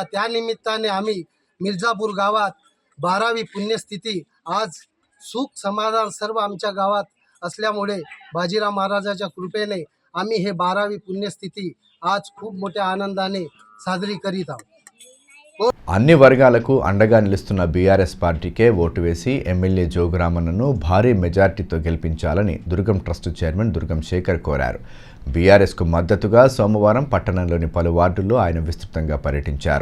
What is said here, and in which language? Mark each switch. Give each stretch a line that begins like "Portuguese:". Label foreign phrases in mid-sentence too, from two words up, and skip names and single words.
Marathi: त्यानिमित्ताने आम्ही मिर्जापूर गावात 12वी पुण्यस्थिती आज सुख समाधान सर्व आमच्या गावात असल्यामुळे बाजीराव महाराजाच्या कृपेने आम्ही हे 12वी पुण्यस्थिती आज खूप मोठ्या आनंदाने साजरी करीत आहोत.
Telugu: అన్ని వర్గాలకు అండగా నిలుస్తున్న బీఆర్ఎస్ పార్టీకే ఓటు వేసి ఎమ్మెల్యే జోగురామన్నను భారీ మెజార్టీతో గెలిపించాలని దుర్గం ట్రస్ట్ చైర్మన్ దుర్గం శేఖర్ కోరారు. బీఆర్ఎస్కు మద్దతుగా సోమవారం పట్టణంలోని పలు వార్డుల్లో ఆయన విస్తృతంగా పర్యటించారు.